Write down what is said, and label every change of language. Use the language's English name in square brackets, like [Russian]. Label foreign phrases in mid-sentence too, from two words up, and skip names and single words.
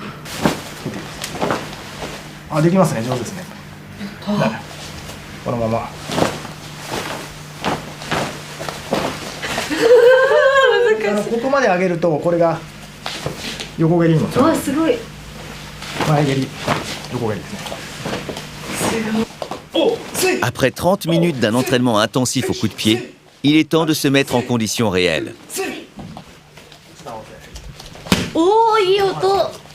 [Japanese] できますね、上手ですね。このままここまで上げるとこれが横蹴りにもつながる。すごい。前蹴り、横蹴りですね。 [French] Après 30 minutes d'un entraînement intensif au coup de pied, il est temps de se mettre en conditions réelles. [Japanese] おー、いい音。